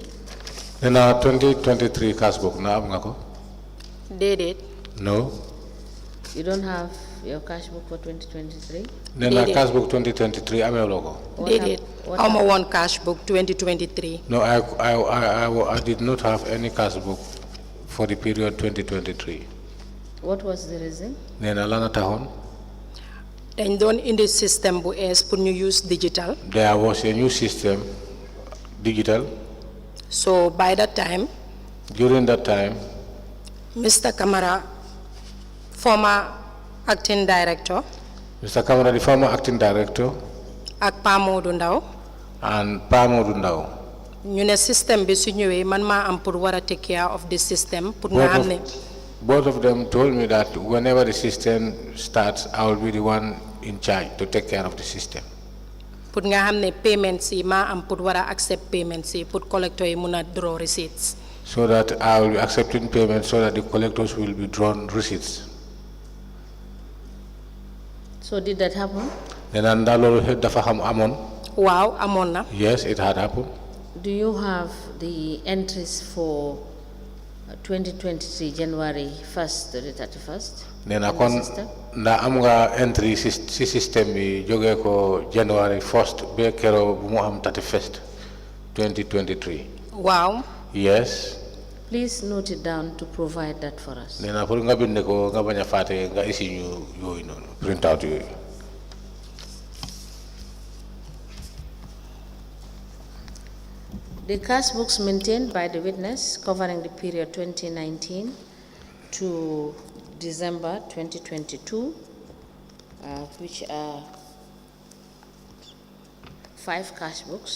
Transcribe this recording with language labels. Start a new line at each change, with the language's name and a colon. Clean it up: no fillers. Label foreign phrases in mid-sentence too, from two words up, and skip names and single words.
Wolof: Nena 2023
English: cash book
Wolof: na am nga ko? Déedéet.
English: No. You don't have your cash book for 2023?
Wolof: Nena
English: cash book
Wolof: 2023 amee loo ko? Déedéet. Awma woon
English: cash book
Wolof: 2023.
English: No, I did not have any cash book for the period 2023. What was the reason?
Wolof: Nena lana taxoon? Dañ doon indi système bu ees pour ñu
English: use digital. There was a new system, digital. So by that time, During that time, Mr. Kamara, former acting director, Mr. Kamara, the former acting director,
Wolof: ak Pa Modou Ndow,
English: and Pa Modou Ndow,
Wolof: ñu ne système bi su ñëwee man maa am pour war a
English: take care of the system
Wolof: pour nga xam ne.
English: both of them told me that whenever the system starts, I will be the one in charge to take care of the system.
Wolof: Pour nga xam ne payments yi maa am pour war a
English: accept payments
Wolof: yi pour collector yi mun a
English: draw receipts. So that I will be accepting payments so that the collectors will be drawn receipts. So did that happen?
Wolof: Then dafa xam amoon. Waaw amoon na.
English: Yes, it had happened. Do you have the entries for 2023 January 1st to the 31st?
Wolof: Nena kon nda am nga entry si system bi jógee ko January 1st ba kero bu mu am 31st 2023. Waaw.
English: Yes. Please note it down to provide that for us.
Wolof: Nena pour nga bind ko nga bañ a fàtte nga isi ñu yooyu noonu
English: print out
Wolof: yooyu.
English: The cash books maintained by the witness covering the period 2019 to December 2022, which are 5 cash books.